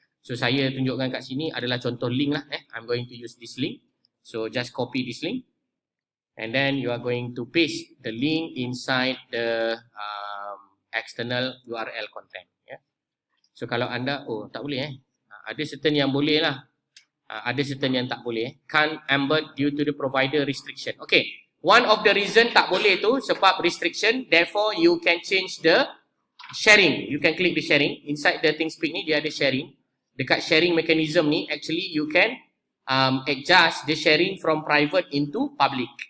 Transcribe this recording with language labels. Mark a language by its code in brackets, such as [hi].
[ms] So saya tunjukkan kat sini adalah contoh link lah. [en] I'm going to use this link. So just copy this link, and then you are going to paste the link inside the external URL content. [ms] So kalau anda, tak boleh ada certain yang boleh lah. Ada certain yang tak boleh. [en] Can't embed due to the provider restriction. Okay, one of the reason [ms] tak boleh tu sebab [en] restriction. Therefore, you can change the sharing. You can click the sharing. Inside the ThinkSpeak [ms] ni dia ada [en] sharing. Dekat sharing mechanism ni, actually you can adjust the sharing from private into public.